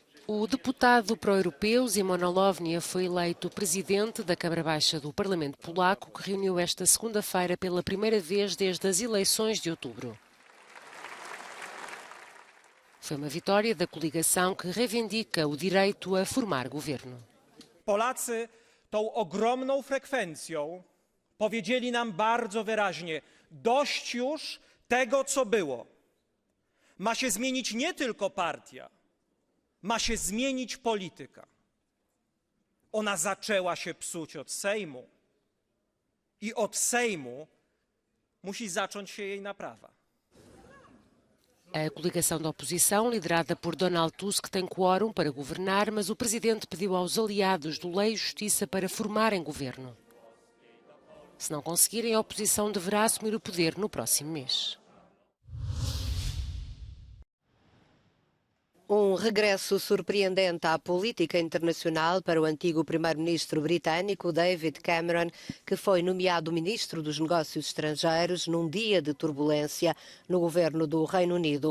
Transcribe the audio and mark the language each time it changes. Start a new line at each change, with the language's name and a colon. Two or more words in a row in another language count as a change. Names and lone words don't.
Portuguese: O deputado pró-europeu Szymon Hołownia foi eleito presidente da Câmara Baixa do Parlamento Polaco, que reuniu esta segunda-feira pela primeira vez desde as eleições de outubro. Foi uma vitória da coligação que reivindica o direito a formar governo.
Polish: Polacy tą ogromną frekwencją powiedzieli nam bardzo wyraźnie: dość już tego, co było. Ma się zmienić nie tylko partia, ma się zmienić polityka. Ona zaczęła się psuć od Sejmu i od Sejmu musi zacząć się jej naprawa.
Portuguese: A coligação da oposição, liderada por Donald Tusk, tem quórum para governar, mas o presidente pediu aos aliados do Lei e Justiça para formarem governo. Se não conseguirem, a oposição deverá assumir o poder no próximo mês. Um regresso surpreendente à política internacional para o antigo primeiro-ministro britânico David Cameron, que foi nomeado ministro dos Negócios Estrangeiros num dia de turbulência no governo do Reino Unido.